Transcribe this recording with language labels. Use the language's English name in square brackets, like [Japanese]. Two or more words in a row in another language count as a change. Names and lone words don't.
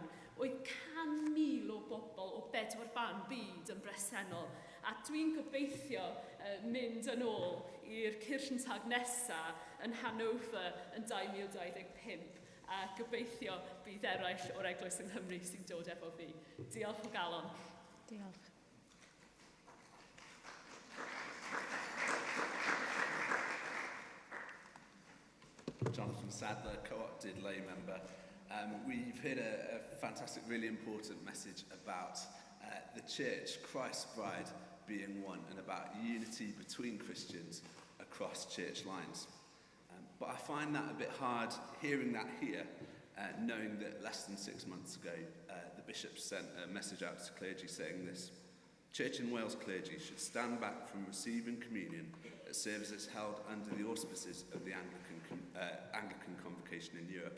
[Welsh] Oedd 100,000 o bobl o 4 ban byd yn bresennol, a dwi'n gobeithio mynd yn ôl i'r Kirchentag nesaf yn Hanover yn 2025, a gobeithio bydd eraill o'r Eglwys yng Nghymru sy'n dod efo fi. Diolch o galon. Diolch. [English] Sadler, co-opted lay member. We've heard a fantastic, really important message about the church, Christ's bride, being one, and about unity between Christians across church lines. But I find that a bit hard hearing that here, knowing that less than 6 months ago, the bishop sent a message out to clergy saying this: Church in Wales clergy should stand back from receiving communion at services held under the auspices of the Anglican Convocation in Europe.